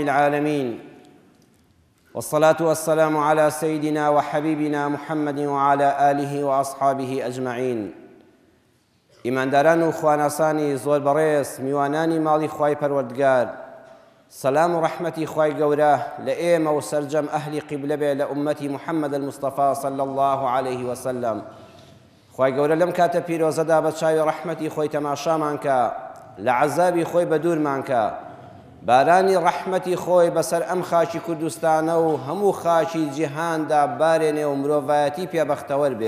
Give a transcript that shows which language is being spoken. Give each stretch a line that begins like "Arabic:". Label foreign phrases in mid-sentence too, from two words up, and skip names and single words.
Arabic: العالمين، والصلاة والسلام على سيدنا وحبيبنا محمد وعلى آله وأصحابه أجمعين.
Central Kurdish: ئیمانداران و خواناسانی زۆر بەڕێز میوانانی ماڵی خوای پەروەردگار، سەلام و ڕەحمەتی خوای گەورە لە ئێمە و سەرجەم ئەهلی قیبلە بێ لە ئومەتی محەممەد المستەفا
Arabic: صلی الله عليه وسلم.
Central Kurdish: خوای گەورە لەم کاتە پیرۆزەدا بە چاوی ڕەحمەتی خۆی تەماشامان کە، لە عەزابی خۆی بە دوورمان کە، بارانی ڕەحمەتی خۆی بەسەر ئەم خاکی کوردستانە و هەموو خاکی جیهاندا بارێنێ و مرۆڤایەتی پێبەختەوەر بێ.